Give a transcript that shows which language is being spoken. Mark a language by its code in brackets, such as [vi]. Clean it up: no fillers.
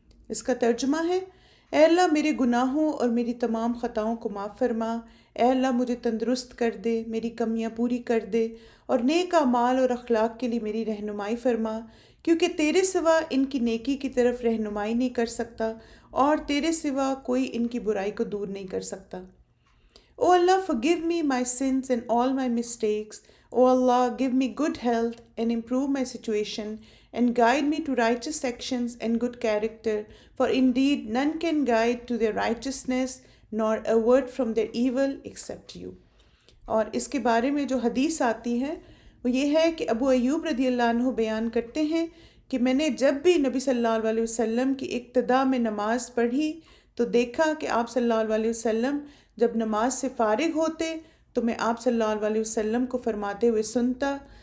[ur] اس کا ترجمہ ہے: اے اللہ میرے گناہوں اور میری تمام خطاؤں کو معاف فرما. اے اللہ مجھے تندرست کر دے، میری کمیاں پوری کر دے، اور نیک اعمال اور اخلاق کے لیے میری رہنمائی فرما، کیونکہ تیرے سوا ان کی نیکی کی طرف رہنمائی نہیں کر سکتا، اور تیرے سوا کوئی ان کی برائی کو دور نہیں کر سکتا. [en] O Allah, forgive me my sins and all my mistakes. O Allah, give me good health and improve my situation and guide me to righteous actions and good character. For indeed, none can guide to their righteousness nor avert from their evil except you. [ur] اور اس کے بارے میں جو حدیث آتی ہے وہ یہ ہے کہ ابو ایوب رضی اللہ عنہ بیان کرتے ہیں کہ میں نے جب بھی نبی صلی اللہ علیہ وسلم کی ابتدا میں نماز پڑھی تو دیکھا کہ آپ صلی اللہ علیہ وسلم جب نماز سے فارغ ہوتے تو میں آپ صلی اللہ علیہ وسلم کو فرماتے ہوئے سنتا: